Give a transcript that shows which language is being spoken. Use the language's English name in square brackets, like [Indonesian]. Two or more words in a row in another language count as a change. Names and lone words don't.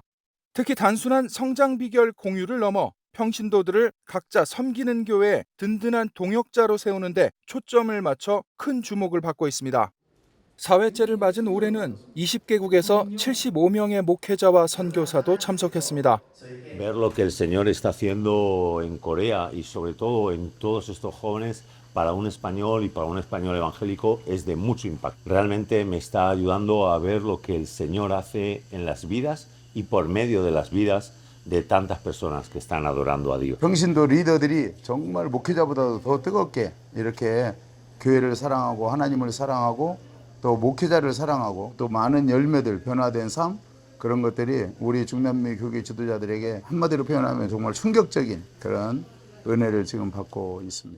[Korean] 특히 단순한 성장 비결 공유를 넘어 평신도들을 각자 섬기는 교회의 든든한 동역자로 세우는 데 초점을 맞춰 큰 주목을 받고 있습니다. 4회째를 맞은 올해는 20개국에서 75명의 목회자와 선교사도 참석했습니다. [Spanish] Ver lo que el Señor está haciendo en Corea y sobre todo en todos estos jóvenes para un español y para un español evangélico es de mucho impacto. Realmente me está ayudando a ver lo que el Señor hace en las vidas y por medio de las vidas de tantas personas que están adorando a Dios. [Korean] 평신도 리더들이 정말 목회자보다도 더 뜨겁게 이렇게 교회를 사랑하고 하나님을 사랑하고 또 목회자를 사랑하고 또 많은 열매들 변화된 삶 그런 것들이 우리 중남미 교회 지도자들에게 한마디로 표현하면 정말 충격적인 그런 은혜를 지금 받고 있습니다.